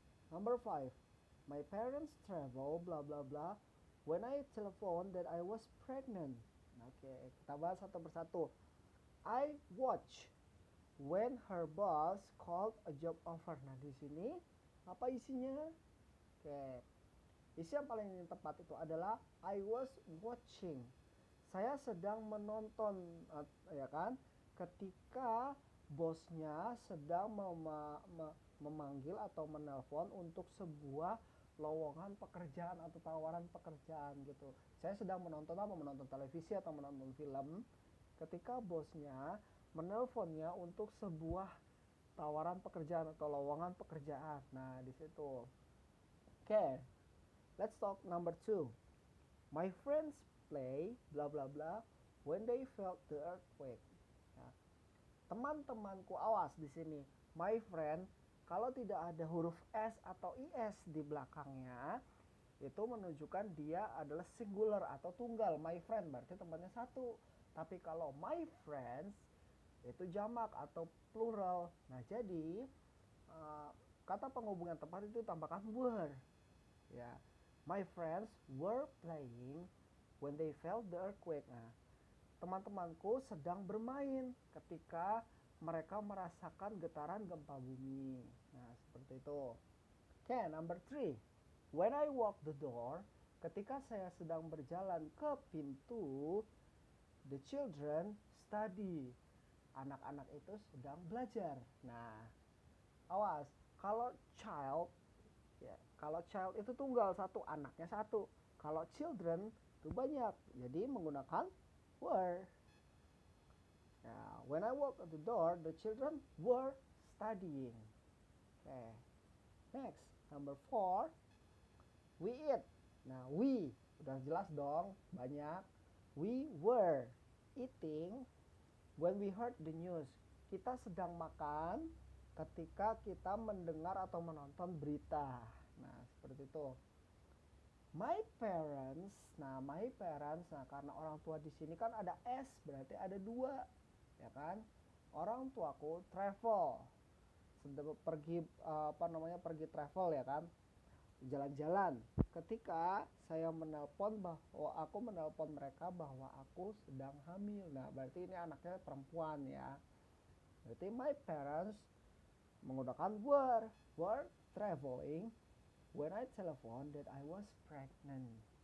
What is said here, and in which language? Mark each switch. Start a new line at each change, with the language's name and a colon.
English: Number 5, my parents travel blah blah blah when I telephoned that I was pregnant.
Indonesian: Oke, kita bahas satu persatu.
English: I watch when her boss called a job offer.
Indonesian: Nah, di sini apa isinya? Oke. Isi yang paling tepat itu adalah
English: I was watching.
Indonesian: Saya sedang menonton, ya kan? Ketika bosnya sedang memanggil atau menelpon untuk sebuah lowongan pekerjaan atau tawaran pekerjaan gitu. Saya sedang menonton apa? Menonton televisi atau menonton film. Ketika bosnya menelponnya untuk sebuah tawaran pekerjaan atau lowongan pekerjaan. Nah, di situ. Oke.
English: Let's talk number 2. My friends play bla bla bla when they felt the earthquake.
Indonesian: Nah, teman-temanku, awas di sini.
English: My friend,
Indonesian: kalau tidak ada huruf S atau IS di belakangnya, itu menunjukkan dia adalah singular atau tunggal.
English: My friend
Indonesian: berarti temannya satu. Tapi kalau
English: my friends
Indonesian: itu jamak atau plural. Nah, jadi kata penghubung yang tepat itu tambahkan were. Ya.
English: My friends were playing when they felt the earthquake.
Indonesian: Nah, teman-temanku sedang bermain ketika mereka merasakan getaran gempa bumi. Nah, seperti itu. Oke,
English: number 3. When I walk the door,
Indonesian: ketika saya sedang berjalan ke pintu,
English: the children study.
Indonesian: Anak-anak itu sedang belajar. Nah, awas, kalau child, ya, kalau child itu tunggal satu, anaknya satu. Kalau children itu banyak, jadi menggunakan were.
English: Nah, when I walk at the door, the children were studying. Okay. Next, number 4, we eat. Nah, we
Indonesian: udah jelas dong, banyak.
English: We were eating when we heard the news.
Indonesian: Kita sedang makan ketika kita mendengar atau menonton berita. Nah, seperti itu.
English: My parents, nah my parents,
Indonesian: nah karena orang tua di sini kan ada S, berarti ada dua, ya kan? Orang tuaku travel, sedang pergi pergi travel, ya kan? Jalan-jalan. Ketika saya aku menelpon mereka bahwa aku sedang hamil. Nah, berarti ini anaknya perempuan ya. Berarti my parents menggunakan
English: were traveling when I telephone that I was pregnant.